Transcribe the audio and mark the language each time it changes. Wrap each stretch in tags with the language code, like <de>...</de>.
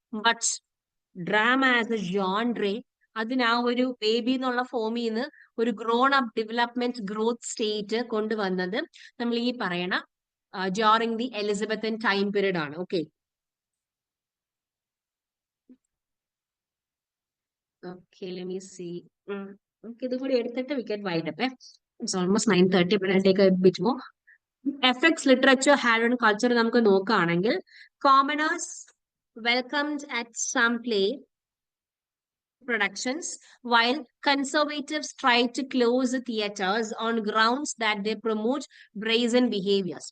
<ml>But drama as A ജോൺഡ്രെ, അതിന് ആ ഒരു ബേബി എന്നുള്ള ഫോമിൽ നിന്ന് ഒരു grown up development growth state കൊണ്ടുവന്നത് നമ്മൾ ഈ പറയണ</ml> <en>during the Elizabethan time period</en> <ml>ആണ്.</ml> <en>Okay, okay, let me see.</en> <ml>നമുക്ക് ഇതും കൂടി എടുത്തിട്ട്</ml> <en>We get wind up. It's almost 9:30, but I'll take a bit more. Effects, literature, had and culture</en> <ml>നമുക്ക് നോക്കുകയാണെങ്കിൽ,</ml> <en>Commoners welcomed at some play productions, while conservatives try to close the theaters on grounds that they promote brazen behaviors.</en>